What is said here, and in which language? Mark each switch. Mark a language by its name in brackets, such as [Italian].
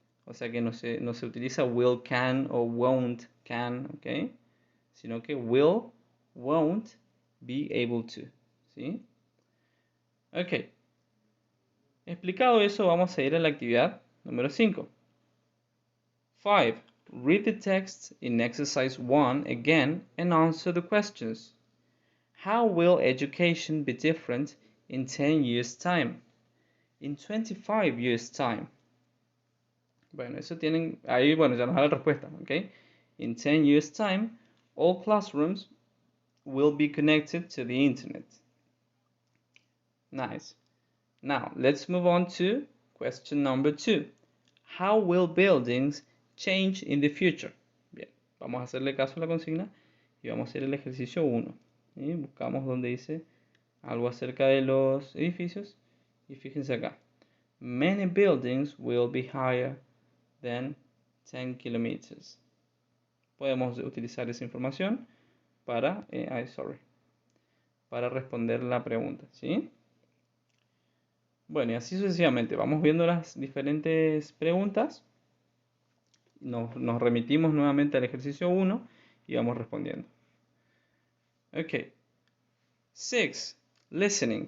[Spanish] O sea que no se utiliza will can o won't can. ¿Ok? Sino que will, won't be able to. ¿Sí? Ok. Explicado eso, vamos a ir a la actividad número 5. 5. [English] Read the text in exercise 1 again and answer the questions. How will education be different in 10 years' time? In 25 years' time? [Spanish] Bueno, eso tienen, ahí, bueno, ya nos da la respuesta, ¿ok? [English] In 10 years' time, all classrooms will be connected to the internet. Nice. Now, let's move on to question number 2. How will buildings change in the future? [Spanish] Bien, vamos a hacerle caso a la consigna y vamos a hacer el ejercicio 1. ¿Sí? Buscamos donde dice algo acerca de los edificios y fíjense acá. [English] many buildings will be higher than 10 kilometers. [Spanish] Podemos utilizar esa información para, para responder la pregunta, ¿sí? Bueno, y así sucesivamente. Vamos viendo las diferentes preguntas. Nos remitimos nuevamente al ejercicio 1 y vamos respondiendo. Ok. 6. Listening.